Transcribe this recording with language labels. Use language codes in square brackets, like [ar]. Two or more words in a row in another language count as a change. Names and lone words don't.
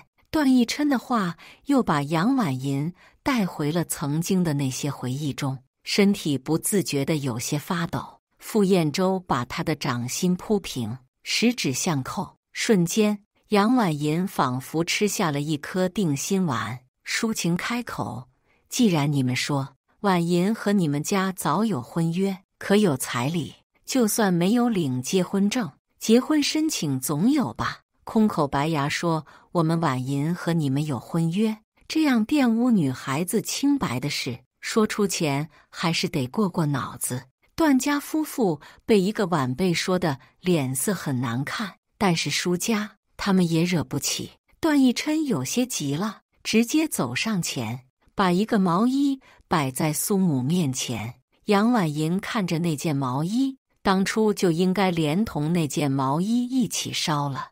[zh] 段奕琛的話又把楊婉銀帶回了曾經的那些回憶中，身體不自覺地有些發抖。傅燕洲把他的掌心鋪平，十指相扣，瞬間，楊婉银仿佛吃下了一顆定心丸，抒情開口：“既然你們說婉銀和你們家早有婚約，可有彩禮？就算沒有領結婚證，結婚申請總有吧？” 空口白牙說：“我們婉銀和你們有婚約。” 這樣玷污女孩子清白的事，說出前還是得過過腦子。段家夫婦被一個晚輩說的臉色很難看，但是蘇家他們也惹不起。段奕琛有些急了，直接走上前，把一個毛衣擺在蘇母面前。楊婉銀看着那件毛衣，當初就應該連同那件毛衣一起燒了。